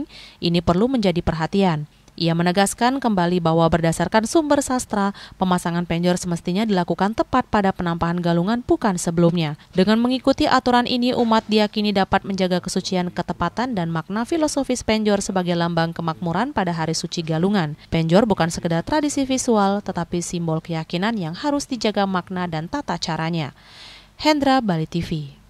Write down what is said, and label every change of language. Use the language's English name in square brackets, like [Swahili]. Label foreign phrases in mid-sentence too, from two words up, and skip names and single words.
[Indonesian] Ini perlu menjadi perhatian. Ia menegaskan kembali bahwa berdasarkan sumber sastra, pemasangan penjor semestinya dilakukan tepat pada penampahan Galungan, bukan sebelumnya. Dengan mengikuti aturan ini, umat diyakini dapat menjaga kesucian, ketepatan, dan makna filosofis penjor sebagai lambang kemakmuran pada hari suci Galungan. Penjor bukan sekedar tradisi visual, tetapi simbol keyakinan yang harus dijaga makna dan tata caranya. Hendra, Bali TV.